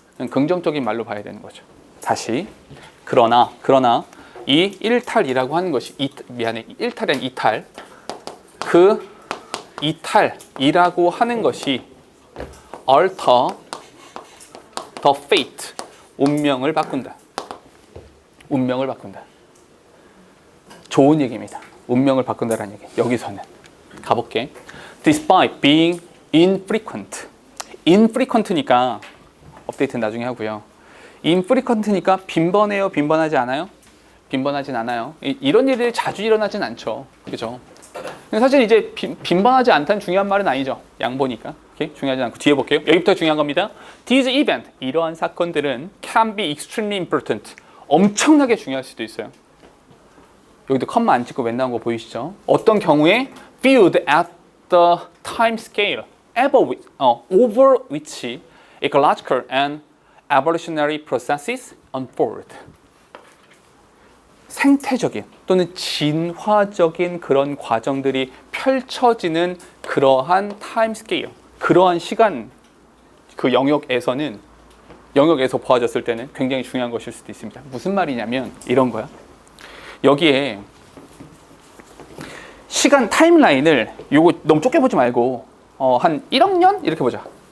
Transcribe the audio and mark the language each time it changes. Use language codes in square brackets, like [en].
[ko] 긍정적인 말로 봐야 되는 거죠. 다시 그러나 이 일탈이라고 하는 것이 일탈이란 이탈, 그 이탈이라고 하는 것이 [en] alter the fate, [ko] 운명을 바꾼다. 운명을 바꾼다. 좋은 얘기입니다. 운명을 바꾼다라는 얘기. 여기서는 가볼게. [en] Despite being infrequent. [ko] infrequent니까 업데이트는 나중에 하고요. infrequent니까 빈번해요? 빈번하지 않아요? 빈번하진 않아요. 이런 일이 자주 일어나진 않죠. 그죠? 근데 사실 이제 빈번하지 않다는 중요한 말은 아니죠. 양보니까. 오케이? 중요하지 않고 뒤에 볼게요. 여기부터 중요한 겁니다. [en] These event, [ko] 이러한 사건들은 [en] can be extremely important. [ko] 엄청나게 중요할 수도 있어요. 여기도 컴마 안 찍고 왼 나온 거 보이시죠? 어떤 경우에 [en] viewed at the time scale over which ecological and evolutionary processes unfold. [ko] 생태적인 또는 진화적인 그런 과정들이 펼쳐지는 그러한 타임 스케일, 그러한 시간 그 영역에서 보아졌을 때는 굉장히 중요한 것일 수도 있습니다. 무슨 말이냐면 이런 거야. 여기에 시간 타임라인을 요거 너무 좁게 보지 말고 한 1억 년 이렇게 보자.